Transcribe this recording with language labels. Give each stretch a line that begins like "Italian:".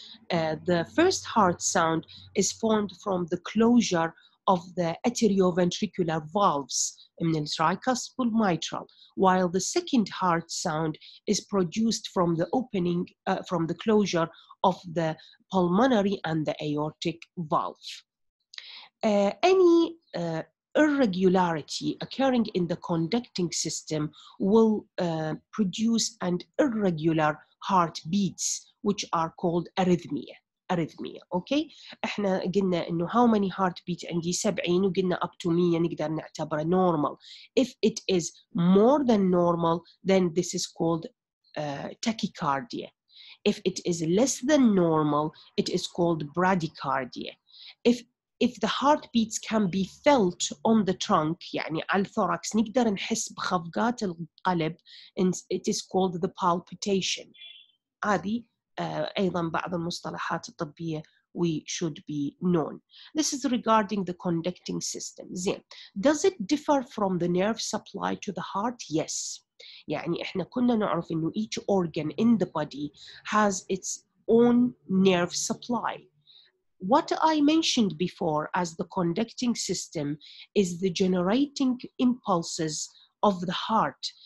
English: The first heart sound is formed from the closure of the atrioventricular valves من الtricuspid mitral, while the second heart sound is produced from the opening, from the closure of the pulmonary and the aortic valve. Any irregularity occurring in the conducting system will produce an irregular heartbeats, which are called arrhythmia.
Arabic: اوكي احنا قلنا انه
English: how many heartbeats
Arabic: عندي 70 وقلنا
English: up to 100
Arabic: نقدر نعتبره normal.
English: If it is more than normal, then this is called tachycardia. If it is less than normal, it is called bradycardia. If the heartbeats can be felt on the trunk,
Arabic: يعني على الثوركس نقدر نحس بخفقات القلب,
English: it is called the palpitation.
Arabic: هذه أيضا بعض المصطلحات الطبية
English: we should be known. This is regarding the conducting system.
Arabic: زين.
English: Does it differ from the nerve supply to the heart? Yes. يعني
Arabic: إحنا كنا نعرف إنه
English: each organ in the body has its own nerve supply. What I mentioned before as the conducting system is the generating impulses of the heart.